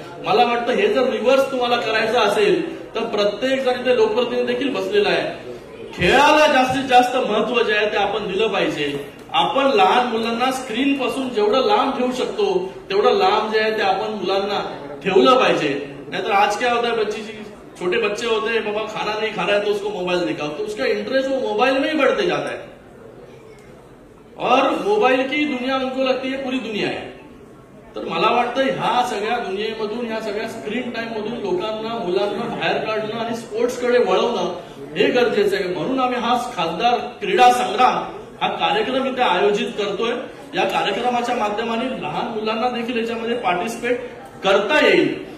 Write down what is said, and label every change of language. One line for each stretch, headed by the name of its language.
Marathi: मला वाटतं हे जर रिव्हर्स तुम्हाला करायचं असेल तर प्रत्येक जण इथे लोकप्रतिनिधी देखील बसलेला आहे. खेळाला जास्तीत जास्त महत्व जे आहे ते आपण दिलं पाहिजे. आपण लहान मुलांना स्क्रीन पासून जेवढं लांब ठेवू शकतो तेवढं लांब जे आहे ते आपण मुलांना ठेवलं पाहिजे.
Hindi: नाहीतर आज क्या होता है, बच्ची छोटे बच्चे होते हैं, बाबा खाना नहीं खा रहा है तो उसको मोबाइल दिखाओ, तो उसका इंटरेस्ट वो मोबाइल में ही बढ़ते जाता है. और मोबाइल की दुनिया उनको लगती है पूरी दुनिया है.
Marathi: तर मला वाटतं ह्या सगळ्या दुनियेमधून, ह्या सगळ्या स्क्रीन टाइम मधून लोकांना, मुलांना बाहेर काढणं आणि स्पोर्ट्सकडे वळवणं हे गरजेचं आहे. म्हणून आम्ही हा खासदार क्रीडा संग्राम हा कार्यक्रम इथे आयोजित करतोय. या कार्यक्रमाच्या माध्यमाने लहान मुलांना देखील याच्यामध्ये पार्टिसिपेट करता येईल.